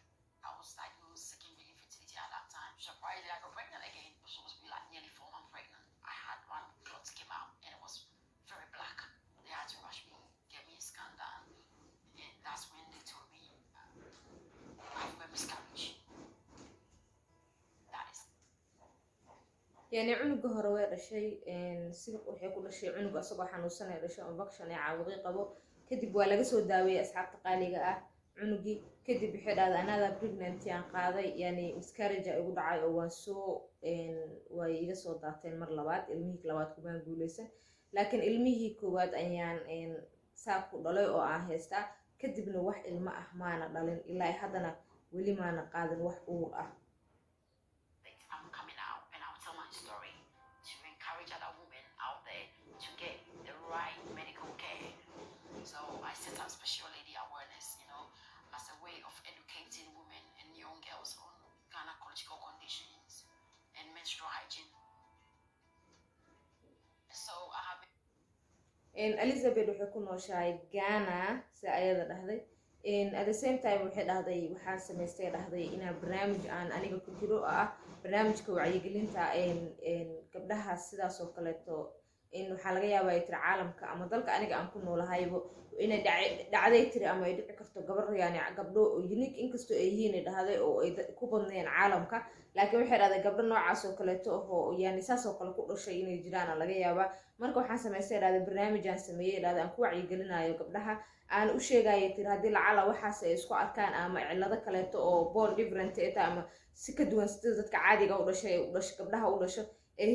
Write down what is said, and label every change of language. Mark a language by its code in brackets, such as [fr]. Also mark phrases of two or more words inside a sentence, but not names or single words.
[en] I was diagnosed secondary infertility at that time. Surprisingly, I got pregnant again. It was supposed to be like nearly 4 months pregnant. I had one clot came out and it was very black. They had to rush me, get me a scan done. And that's when they told me I have a miscarriage. That is. [so] yani cunuga hore way dhashay sida waxay ku dhashay cunuga asagoo xanuunsan ee dhashay infection ee caawaqi qabo kadib waa laga soo daaweeyay asxaabta qaaliga ah cunugii kadib waxay dhahday [en] another pregnancy [so] aan qaaday yani miscarriage igu dhacay oo waan soo way iga soo daateen mar labaad ilmihii labaad kumaan guuleysan laakiin ilmihii koowaad ayaan saa ku dhalay oo aan haystaa kadibna wax ilmo ah maana dhalin ilaa haddana weli maana qaadin wax uur ah. [en] So I set up special lady awareness, you know, as a way of educating women and young girls on gynecological conditions and menstrual hygiene. So I have [so] Elizabeth waxay ku nooshahay Ghana si ayada dhahday [en] at the same time [so] waxay dhahday waxaan samaystay dhahday inaan barnaamij aan aniga ku jiro ah barnaamijka wacyigelinta gabdhaha sidaas oo kaleeto in waxaa laga yaabaa ay tiri caalamka ama dalka aniga aan ku noolahaybo inay dhacday tiri ama ay dhici karto gabar yani gabdho unique inkastoo ay yihiin ay dhahday oo ay ku badneen caalamka laakiin waxay dhahday gabdho noocaas oo kaleeto oo yani saas oo kale ku dhashay inay jiraan laga yaabaa marka waxaan samaystay dhahday barnaamijaan sameeyey dhahday aan ku wacyigelinayo gabdhaha aan u sheegaya tiri haddii lacala waxaas ay isku arkaan ama cillado kaleeto oo [en] born different [so] eta ama si ka duwan sida dadka caadiga u dhashay gabdhaha u dhasho ay